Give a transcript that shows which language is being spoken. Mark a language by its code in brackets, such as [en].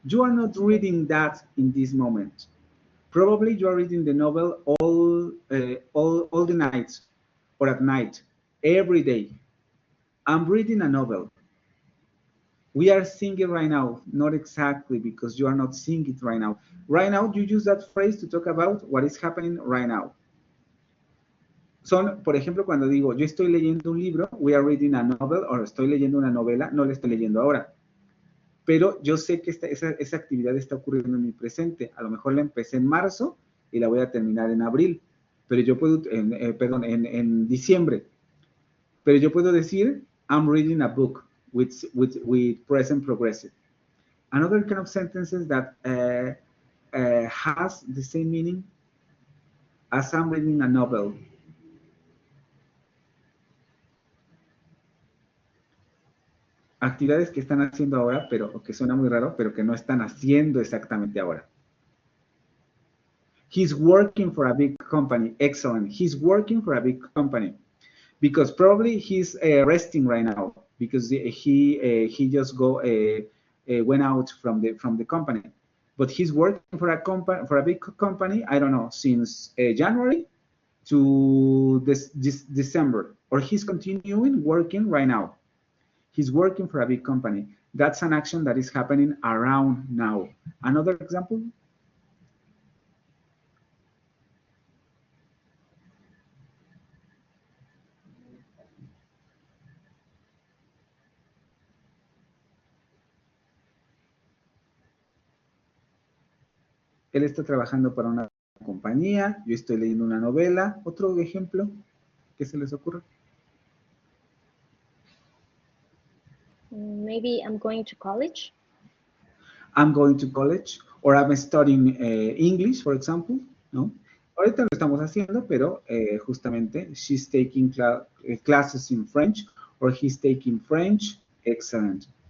[en] You are not reading that in this moment. Probably you are reading the novel all the nights or at night, every day. I'm reading a novel. We are seeing it right now, not exactly because you are not seeing it right now. Right now, you use that phrase to talk about what is happening right now. [es] Son, por ejemplo, cuando digo, yo estoy leyendo un libro, [en] we are reading a novel, [es] o estoy leyendo una novela, no la estoy leyendo ahora. Pero yo sé que esa actividad está ocurriendo en mi presente. A lo mejor la empecé en marzo y la voy a terminar en abril. Pero yo puedo, perdón, en diciembre. Pero yo puedo decir, [en] I'm reading a book with present progressive. Another kind of sentences that has the same meaning as I'm reading a novel. [es] Actividades que están haciendo ahora, pero que suena muy raro, pero que no están haciendo exactamente ahora. [en] He's working for a big company. Excellent. He's working for a big company because probably he's resting right now because he just went out from the company. But he's working for a big company. I don't know, since January to this December, or he's continuing working right now. He's working for a big company. That's an action that is happening around now. Another example? [es] Él está trabajando para una compañía, yo estoy leyendo una novela. ¿Otro ejemplo que se les ocurra? [en] maybe I'm going to college. I'm going to college, or I'm studying English, for example, ¿no? [es] Ahorita lo estamos haciendo, pero justamente [en] she's taking classes in French, or he's taking French. Excellent.